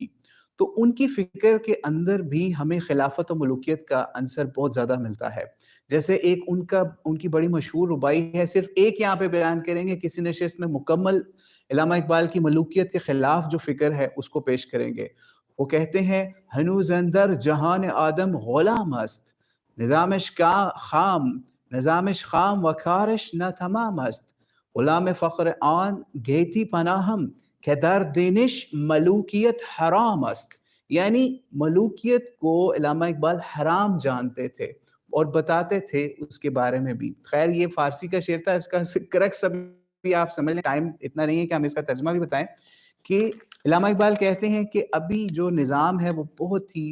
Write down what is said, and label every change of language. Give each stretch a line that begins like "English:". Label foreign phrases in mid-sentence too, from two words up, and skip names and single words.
Urdu: تو ان کی فکر کے اندر بھی ہمیں خلافت و ملوکیت کا عنصر بہت زیادہ ملتا ہے۔ جیسے ایک ان کی بڑی مشہور ربائی ہے، صرف ایک یہاں پہ بیان کریں گے کسی نشست میں، مکمل علامہ اقبال کی ملوکیت کے خلاف جو فکر ہے اس کو پیش کریں گے۔ وہ کہتے ہیں
Persian: ہنوز اندر جہان آدم غلام است، نظامش خام و کارش نہ تمام است، غلام فخر آن گیتی پناہم کہ در دینش ملوکیت حرام است۔
Urdu: یعنی ملوکیت کو علامہ اقبال حرام جانتے تھے اور بتاتے تھے اس کے بارے میں بھی۔ خیر یہ فارسی کا شعر تھا، اس کا کریکٹ سب آپ سمجھ لیں، ٹائم اتنا نہیں ہے کہ ہم اس کا ترجمہ بھی بتائیں، کہ علامہ اقبال کہتے ہیں کہ ابھی جو نظام ہے وہ بہت ہی